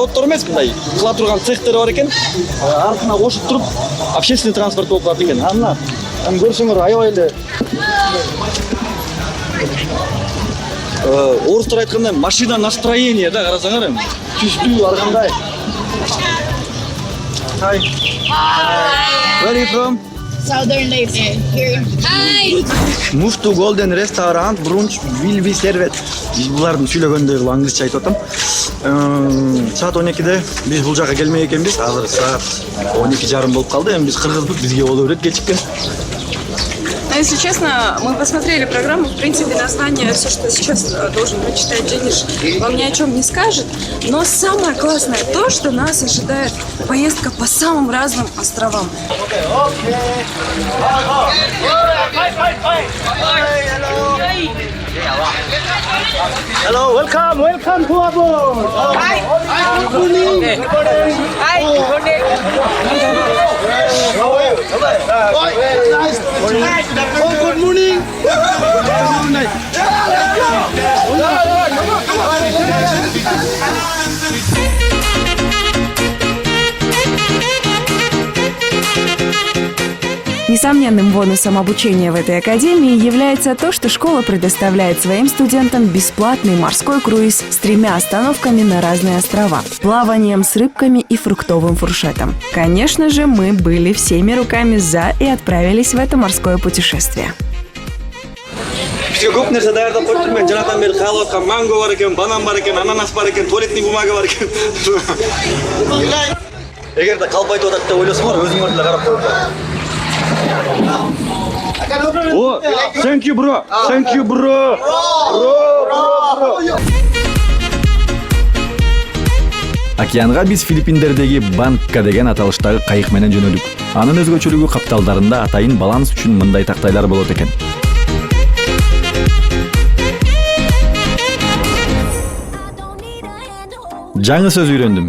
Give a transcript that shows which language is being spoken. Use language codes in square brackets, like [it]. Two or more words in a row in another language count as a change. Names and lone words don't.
[ky] Заводдор эмес, мындай кыла турган цехтери бар экен. Артына кошуп туруп, [ru] общественный транспорт [ky] болуп калат экен. Аны көрсөңөр аябай эле орустар айткандай [ru] машина настроение [ky] да, карасаңар эми. Түстүү ар кандай. [en] Hi. Where are you from? Southern Lights. Here. Hi. Move to Golden Restaurant, brunch will be served. [ky] Биз булардын сүйлөгөндөгү англисче айтып атам. Саат 12-де биз бул жака келмей экенбиз. Азыр саат 12:30 болуп калды. Эми биз кыргызбыз, бизге боло берет кечиккен. [ru] Если честно, мы посмотрели программу, в принципе, название, все, что сейчас должен прочитать Денис, вам ни о чем не скажет. Но самое классное то, что нас ожидает поездка по самым разным островам. [en] Hello, welcome to aboard. Hi. Good morning. Hi. Good morning. [ru] Несомненным бонусом обучения в этой академии является то, что школа предоставляет своим студентам бесплатный морской круиз с 3 остановками на разные острова, плаванием с рыбками и фруктовым фуршетом. Конечно же, мы были всеми руками за и отправились в это морское путешествие. [ky] Бизге көп нерсе даярдап коюптур. Мен жанатан бери каалап аткан манго бар экен, банан бар экен, ананас бар экен, [ru] туалетный бумага [ky] бар экен. Эгерде калбайтып атат деп ойлосоңор, өзүңөр деле карап коюңдар. О, [en] thank you, bro. Thank you, bro. Bro. [ky] Океанга биз Филиппиндердеги Банка деген аталыштагы кайык менен жөнөдүк. Анын өзгөчөлүгү капталдарында атайын баланс үчүн мындай тактайлар болот экен. Жаңы сөз үйрөндүм.